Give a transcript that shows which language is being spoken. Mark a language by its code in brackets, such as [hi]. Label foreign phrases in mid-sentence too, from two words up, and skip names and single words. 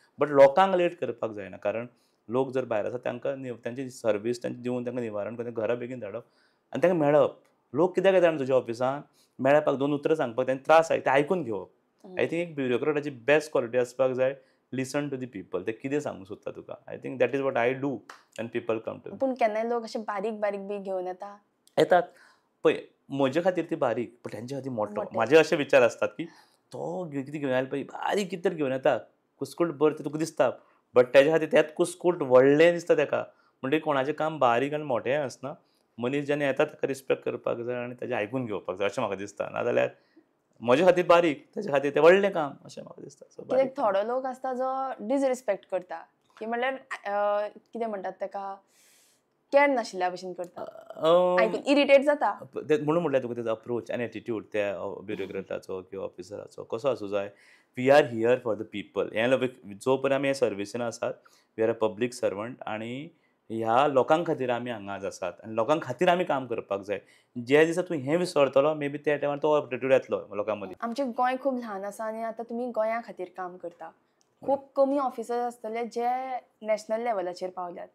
[kok] बट लोकांक लेट करपाक जायना कारण लोक जर भायर आसा तांकां तांची सर्वीस तांची दिवन तांकां निवारण करून घरा बेगीन धाडप आनी तांकां मेळप. लोक कित्याक येता तुज्या ऑफिसान मेळपाक 2 उतरां सांगपाक तांकां त्रास आसा तें आयकून घेवप. [en] I think [kok] एक ब्युरोक्रेटाची [en] best quality [kok] आसपाक जाय [en] listen to the people [kok] ते कितें सांगूंक सोदता तुका. [en] I think that is what I do and people come to. [kok] पूण केन्नाय लोक अशे बारीक बारीक बी घेवन येतात. पळय म्हजे खातीर ती बारीक पण तेंचे खातीर मोठो. मोठे. म्हाजे अशे विचार आसतात की तो कितें घेवन आयला पळय बारीक कितें तरी घेवन येता. कुस्कूट भर ते तुका दिसता. बट तेज्या खातीर तेंच कुस्कूट व्हडलें दिसता तेका. म्हणटकीर कोणाचें काम बारीक आनी मोठेंय आसना. मनीस जेन्ना येता ताका रिस्पेक्ट करपाक जाय आनी तेजें आयकून घेवपाक जाय अशें म्हाका दिसता. नाजाल्यार म्हजे खातीर बारीक तेजे खातीर तें व्हडलें काम अशें म्हाका दिसता. सो कित्याक बारीक थोडो लोक आसता जो डिसरिस्पेक्ट करता की म्हणल्यार कितें म्हणटात तेका कॅर नाशिल्ल्या भशेन करता. आयकून इरिटेट जाता. म्हणून म्हटल्यार तुका तेजो अप्रोच आनी एटिट्यूड त्या ब्युरोक्रेटाचो किंवा ऑफिसराचो कसो आसूं जाय. [en] We are here for the people. [kok] जो पर्यंत आमी हे सर्विसीन आसात [en] we are a public servant [kok] आनी ह्या लोकां खातीर आमी हांगाच आसात आनी लोकां खातीर आमी काम करपाक जाय. ज्या दिसा तूं हें विसरतलो [en] may be [kok] त्या टायमार तो एटिट्यूड येतलो लोकां मदीं. आमचें गोंय खूब ल्हान आसा आनी आतां तुमी गोंया खातीर काम करता. खूब कमी ऑफिसर्स आसतले जे नॅशनल लेवलाचेर पावल्यात.